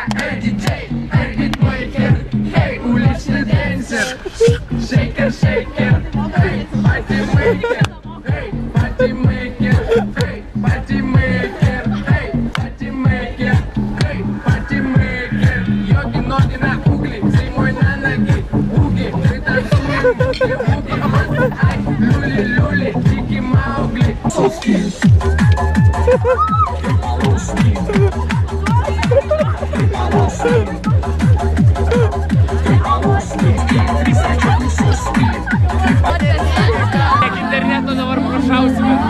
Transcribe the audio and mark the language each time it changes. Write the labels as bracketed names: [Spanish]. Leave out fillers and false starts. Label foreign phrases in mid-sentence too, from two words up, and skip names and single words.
[Russian] Эй, диджей, эй, битмейкер, эй, уличный денсер. Шейкер, шейкер, эй, патимейкер, эй, патимейкер, эй, патимейкер, эй, патимейкер, эй, патимейкер. Йоги, ноги на угли, зимой на ноги, буги, мы танцуем, буги, буги, ай, люли, люли, дикий Маугли. [Lithuanian] Interneto dabar prašausime.